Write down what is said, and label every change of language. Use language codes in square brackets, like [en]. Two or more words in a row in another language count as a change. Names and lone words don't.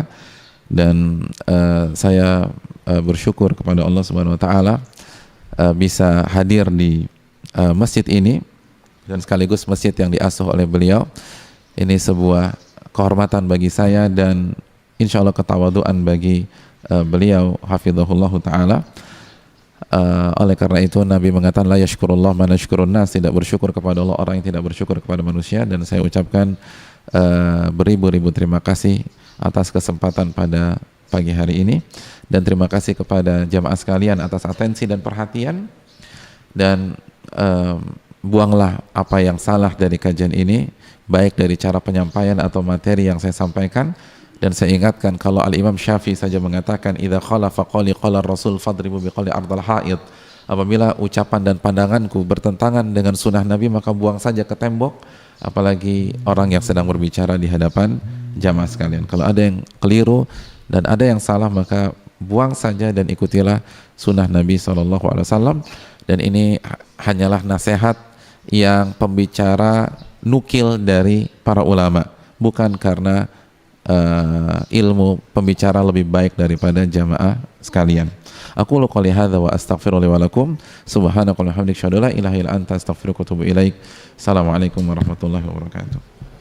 [id] Dan saya bersyukur kepada Allah [ar] سبحانه وتعالى [id] bisa hadir di masjid ini, dan sekaligus masjid yang diasuh oleh beliau. Ini sebuah kehormatan bagi saya dan [ar] إن شاء الله [id] ketawaduan bagi beliau [ar] حفظه الله تعالى. [id] Oleh karena itu Nabi mengatakan [ar] لا يشكر الله من يشكر الناس, [id] tidak bersyukur kepada Allah orang yang tidak bersyukur kepada manusia. Dan saya ucapkan beribu-ribu terima kasih atas kesempatan pada pagi hari ini, dan terima kasih kepada jamaah sekalian atas atensi dan perhatian. Dan buanglah apa yang salah dari kajian ini, baik dari cara penyampaian atau materi yang saya sampaikan. Dan saya ingatkan, kalau Al-Imam Syafi'i saja mengatakan [ar] إذا خالف قولي قال رسول فاضربوا بقولي عرض الحائط, [id] apabila ucapan dan pandanganku bertentangan dengan sunnah Nabi maka buang saja ke tembok, apalagi orang yang sedang berbicara di hadapan jamaah sekalian. Kalau ada yang keliru dan ada yang salah maka buang saja dan ikutilah sunnah Nabi SAW. Dan ini hanyalah nasihat yang pembicara nukil dari para ulama, bukan karena ilmu pembicara lebih baik daripada jamaah sekalian. [ar] أقول قولي هذا وأستغفر الله ولكم. سبحانك اللهم وبحمدك أشهد أن لا إله إلا أنت أستغفرك وأتوب إليك. السلام عليكم ورحمة الله وبركاته.